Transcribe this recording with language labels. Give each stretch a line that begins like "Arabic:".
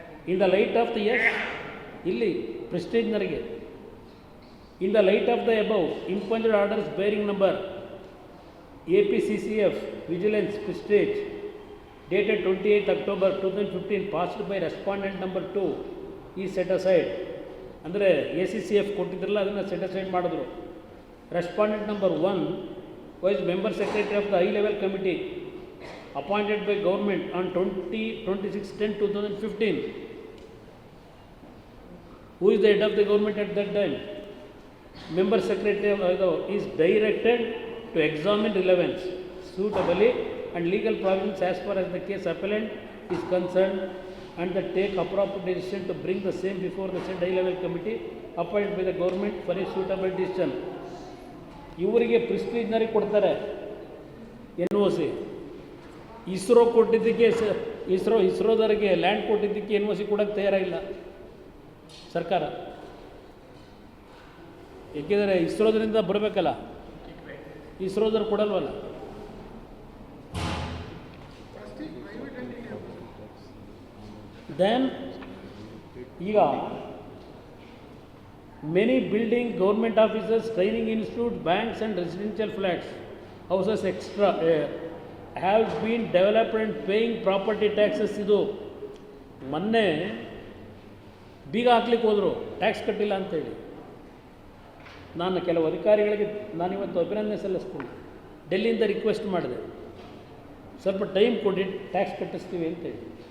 English: in the light of the
Kannada: ಇಲ್ಲಿ ಪ್ರೆಸ್ಟೀಜ್ನರಿಗೆ
English: In the light of the above impugned orders bearing number APCCF vigilance prestige dated 28 October 2015 passed by respondent number 2 ಈ set aside.
Kannada: ಅಂದರೆ ACCF ಕೊಟ್ಟಿದ್ರಲ್ಲ, ಅದನ್ನು set aside ಮಾಡಿದ್ರು.
English: Respondent number 1 was member secretary of the high level committee appointed by government on 26/10/2015. Who is the head of the government at that time? Member secretary is directed to examine relevance, suitably and legal provisions as far as the case appellant is concerned, and that take appropriate decision to bring the same before the said high level committee appointed by the government for a suitable decision.
Kannada: ಇವರಿಗೆ ಪ್ರೆಸ್ಟೀಜ್ನರಿಗೆ ಕೊಡ್ತಾರೆ NOC. ISRO ಕೊಟ್ಟಿದ್ದಕ್ಕೆ ಇಸ್ರೋದವರಿಗೆ land ಕೊಟ್ಟಿದ್ದಕ್ಕೆ NOC ಕೊಡೋಕ್ಕೆ ತಯಾರಾಗಿಲ್ಲ ಸರ್ಕಾರ. ಏಕೆಂದರೆ ಇಸ್ರೋದರಿಂದ ಬರಬೇಕಲ್ಲ, ಇಸ್ರೋದವ್ರು ಕೊಡಲ್ವಲ್ಲ.
English: Then ಈಗ many building, government offices, training institute, banks and residential flats, houses extra have been developed and paying property taxes.
Kannada: ಇದು ಮೊನ್ನೆ ಬೀಗ ಹಾಕ್ಲಿಕ್ಕೆ ಹೋದರು, ಟ್ಯಾಕ್ಸ್ ಕಟ್ಟಿಲ್ಲ ಅಂತೇಳಿ. ನಾನು ಕೆಲವು ಅಧಿಕಾರಿಗಳಿಗೆ ನಾನಿವತ್ತು ಅಭಿನಂದನೆ ಸಲ್ಲಿಸ್ತೀನಿ. ಡೆಲ್ಲಿಯಿಂದ ರಿಕ್ವೆಸ್ಟ್ ಮಾಡಿದೆ, ಸ್ವಲ್ಪ ಟೈಮ್ ಕೊಡಿ, ಟ್ಯಾಕ್ಸ್ ಕಟ್ಟಿಸ್ತೀವಿ ಅಂತೇಳಿ.